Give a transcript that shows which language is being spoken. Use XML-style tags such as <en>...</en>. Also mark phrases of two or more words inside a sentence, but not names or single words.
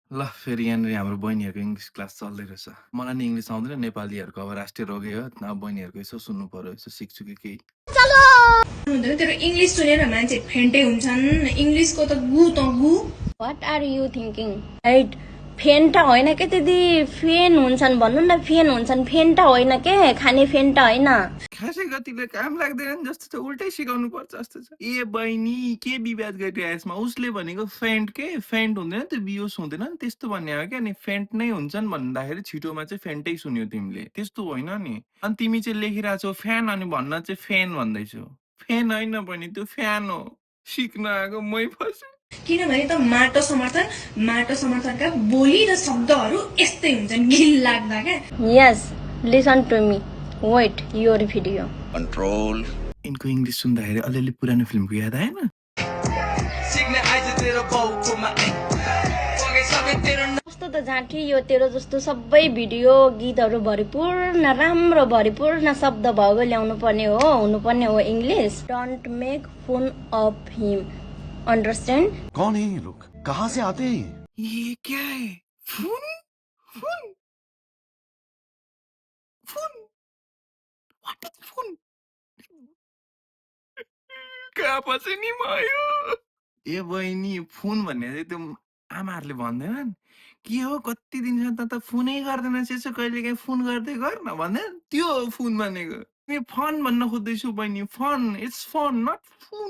<ne>ल फेरि यहाँनिर हाम्रो बहिनीहरूको इङ्ग्लिस क्लास चल्दै रहेछ। मलाई नि इङ्ग्लिस आउँदैन, नेपालीहरूको अब राष्ट्रिय रोगै हो। अब बहिनीहरूको यसो सुन्नु पर्यो, यसो सिक्छु कि केही। हुँदैन, तेरो इङ्ग्लिस सुनेर मान्छे फेन्टै हुन्छन्। इङ्ग्लिसको त गु त गु।</ne> <en>What are you thinking? Right?</en> <ne>फेन्टा होइन के दिदी, फेन हुन्छन् भन्नु न, फेन हुन्छन्, फेन्टा होइन के, खाने फेन्टा होइन। खासै गतिले काम लाग्दैन जस्तो छ, उल्टै सिकाउनु पर्छ जस्तो छ। ए बहिनी के विवाद गरिरहेको यसमा? उसले भनेको फेन्ट के फेन्ट हुँदैन, त्यो बियोस हुँदैन नि त्यस्तो भन्ने हो क्या। अनि फेन्ट नै हुन्छन् भन्दाखेरि छिटोमा चाहिँ फेन्टै सुन्यो तिमीले, त्यस्तो होइन नि। अनि तिमी चाहिँ लेखिरहेको छौ फ्यान, अनि भन्न चाहिँ फेन भन्दैछौ। फेन होइन बहिनी, त्यो फ्यान हो। सिक्न आएको मै फसेँ। किनभने त माटो समर्थनका बोली र शब्दहरू यस्तै हुन्छन्, घिन लाग्दा क्या।</ne> <en>Yes, listen to me. Wait, your video. Control.</en> <ne>यिनको इङ्ग्लिस सुन्दाखेरि अलिअलि पुरानो फिल्मको याद आएन? कस्तो त जाँठी यो तेरो जस्तो सबै भिडियो गीतहरू भरिपूर्ण राम्रो भरिपूर्ण शब्द भएको ल्याउनु पर्ने हो, हुनुपर्ने हो इङ्ग्लिस।</ne> <en>Don't make fun of him, understand?</en> <hi>कौन है ये लोग, कहाँ से आते हैं? ये क्या है? फोन फोन फोन</hi> <en>what is phone?</en> <ne>कहाँ फसेँ नि म यो? ए बहिनी, फोन भन्ने चाहिँ त्यो आमाहरूले भन्दैनन् के हो, कति दिनसम्म त फोनै गर्दैनस्, यसो कहिलेकाहीँ फोन गर्दै गर न भन्दैन, त्यो हो फोन भनेको। तिमी फन भन्न खोज्दैछु बहिनी, फन,</ne> <en>it's fun not phone.</en>